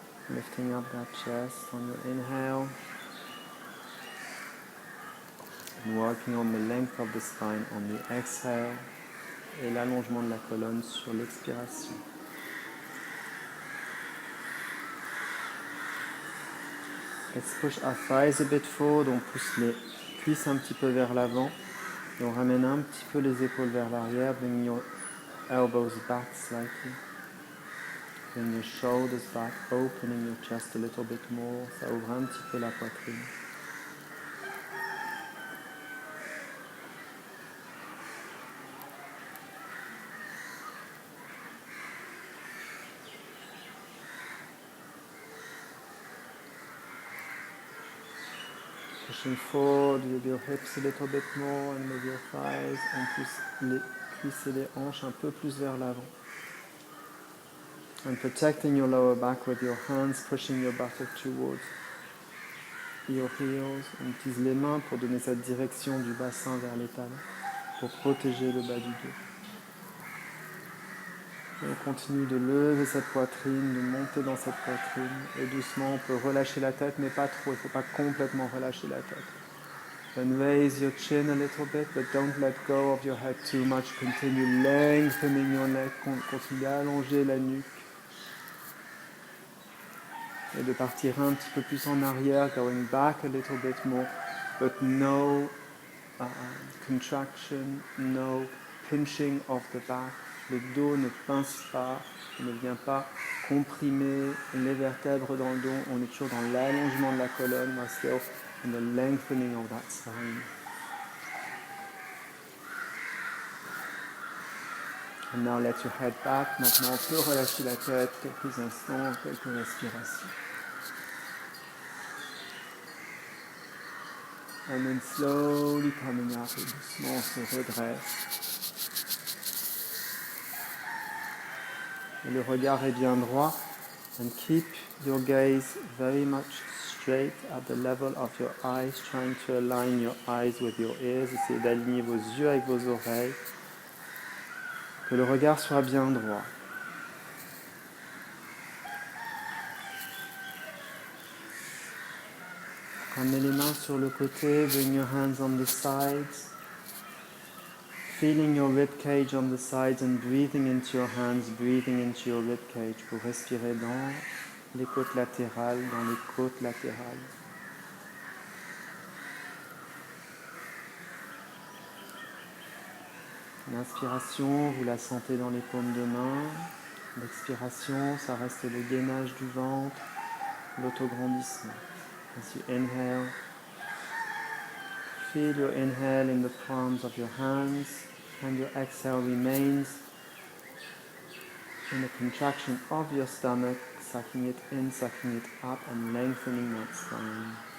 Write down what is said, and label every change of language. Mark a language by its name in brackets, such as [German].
[English] Lifting up that chest on your inhale. And working on the length of the spine on the exhale. [French] Et l'allongement de la colonne sur l'expiration. [English] Let's push our thighs a bit forward. [French] On pousse les cuisses un petit peu vers l'avant. Et on ramène un petit peu les épaules vers l'arrière. [English] Bring your elbows back slightly. Bring your shoulders back, opening your chest a little bit more. [French] Ça ouvre un petit peu la poitrine. [English] Pushing forward with your hips a little bit more and with your thighs. [French] On pousse les cuisses et les hanches un peu plus vers l'avant. [English] And protecting your lower back with your hands, pushing your buttock towards your heels. [French] On utilise les mains pour donner cette direction du bassin vers l'étal, pour protéger le bas du dos. Et on continue de lever cette poitrine, de monter dans cette poitrine. Et doucement, on peut relâcher la tête, mais pas trop. Il ne faut pas complètement relâcher la tête. [English] Then raise your chin a little bit, but don't let go of your head too much. Continue lengthening your neck. [French] Continue d'allonger la nuque. Et de partir un petit peu plus en arrière, [English] going back a little bit more, but no contraction, no pinching of the back. [French] Le dos ne pince pas, ne vient pas comprimer les vertèbres dans le dos. On est toujours dans l'allongement de la colonne, [English] we're still in the lengthening of that spine. And now let your head back. [French] Maintenant, on peut relâcher la tête quelques instants, quelques respirations. [English] And then slowly coming up, [French] et doucement on se redresse. Et le regard est bien droit. [English] And keep your gaze very much straight at the level of your eyes, trying to align your eyes with your ears. [French] Essayez d'aligner vos yeux avec vos oreilles. Que le regard soit bien droit. Ramenez les mains sur le côté, [English] bring your hands on the sides. Feeling your rib cage on the sides and breathing into your hands, breathing into your rib cage [French] pour respirer dans les côtes latérales, dans les côtes latérales. L'inspiration, vous la sentez dans les paumes de main. L'expiration, ça reste le gainage du ventre, l'autograndissement. [English] As you inhale, feel your inhale in the palms of your hands, and your exhale remains in the contraction of your stomach, sucking it in, sucking it up, and lengthening that spine.